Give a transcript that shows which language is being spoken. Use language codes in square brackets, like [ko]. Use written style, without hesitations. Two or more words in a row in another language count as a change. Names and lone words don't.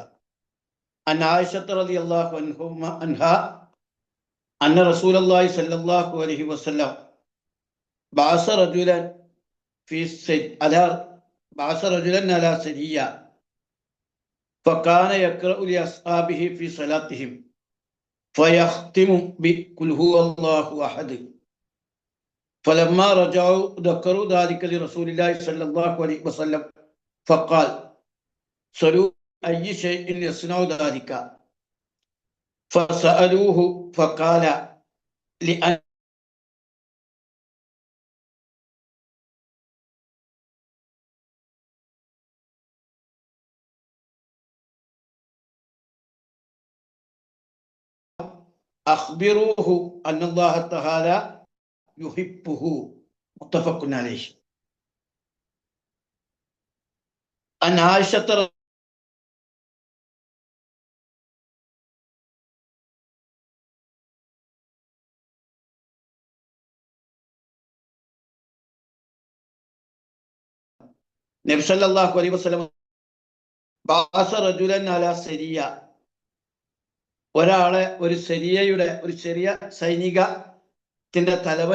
[ar] عن عائشة رضي الله عنها أن رسول الله صلى الله عليه وسلم بعث رجلا على سرية فكان يقرأ لأصحابه في صلاتهم فيختم بقل هو الله أحد. فلما رجعوا ذكروا ذلك لرسول الله صلى الله عليه وسلم فقال صلوا أي شيء يصنع ذلك فسألوه فقال لأن أخبروه أن الله تعالى يحبه. متفق عليه. أن عائشة نبي صلى الله عليه وسلم بعث رجلا على سرية, [ml] ഒരാളെ ഒരു ചെറിയ സൈനികത്തിന്റെ തലവനായി അയച്ചു.